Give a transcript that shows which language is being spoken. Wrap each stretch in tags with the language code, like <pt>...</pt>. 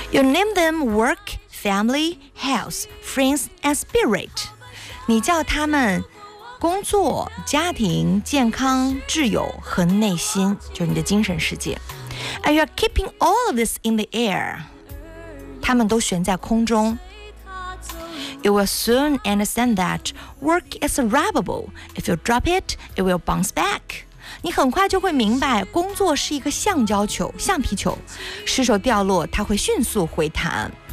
<en>You name them work, family, health, friends, and spirit.</en> <zh>你叫他们工作、家庭、健康、挚友和内心，就是你的精神世界。</zh> <en>And you're keeping all of this in the air.</en> <zh>他们都悬在空中。</zh> <en>You will soon understand that work is unravelable. If you drop it, it will bounce back.</en> <zh>你很快就会明白，工作是一个橡胶球、橡皮球，失手掉落，它会迅速回弹。</zh>